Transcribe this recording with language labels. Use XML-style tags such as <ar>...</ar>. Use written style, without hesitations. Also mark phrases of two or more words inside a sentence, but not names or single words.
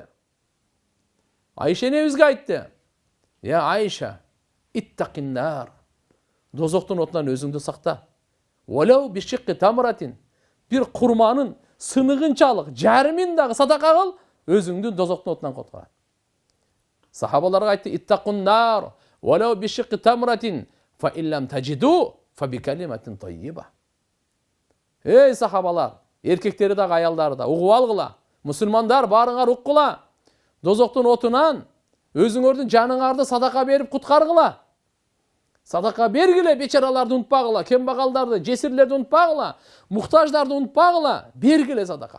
<ky>Айша энебизге айтты.</ky> <ar>يا عائشة اتقي النار.</ar> <ky>Дозоктун отунан өзүңдү сакта.</ky> <ar>ولو بشق تمرة.</ar> <ky>Бир курманын сыныгынчалык жарымын дагы садака кыл, өзүңдү дозоктун отунан коткарат. Сахабаларга айтты, иттакуннар.</ky> <ar>ولو بشق تمرة. فإن لم تجد فبكلمة طيبة.</ar> <ky>Эй сахабалар, эркектери дагы аялдары да угуп алгыла. Мусулмандар барыңар уккула. Дозоктун отунан өзүңөрдүн жаныңарды садака берип куткаргыла. Садака бергиле, бечараларды унутпагыла, кембагалдарды, жесирлерди унутпагыла, муктаждарды унутпагыла, бергиле садака.</ky>